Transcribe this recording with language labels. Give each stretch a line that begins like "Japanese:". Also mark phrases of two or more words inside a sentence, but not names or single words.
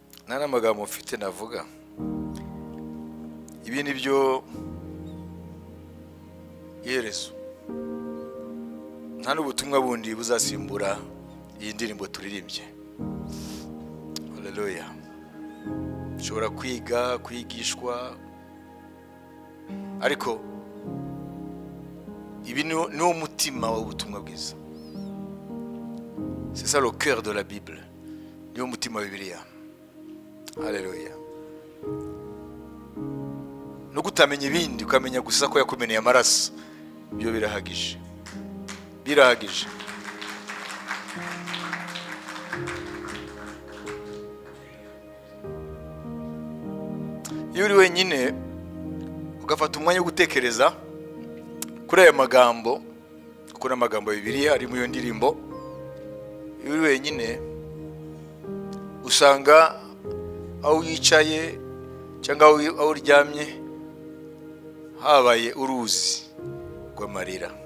Kinyarwanda: nta n'amagambo mfite navuga. Ibi ni byo iherezo, nta n'ubutumwa bundi buzasimbura iyi ndirimbo turirimbye. Haleluya. Ushobora kwiga, kwigishwa, ariko ibi ni umutima w'ubutumwa bwiza.
French: C'est ça le cœur de la Bible.
Kinyarwanda: Ni umutima wa Bibiliya. Haleluya. No gutamenya ibindi ukamenya gusa ko yakumeneye amaraso, byo birahagije. Birahagije. Iyo uri wenyine ugafata umwanya wo gutekereza kuri aya magambo, kuko n'amagambo ya Bibiliya ari mu iyo ndirimbo, iyo uri wenyine usanga aho wicaye cyangwa aho uryamye habaye uruzi rw'amarira.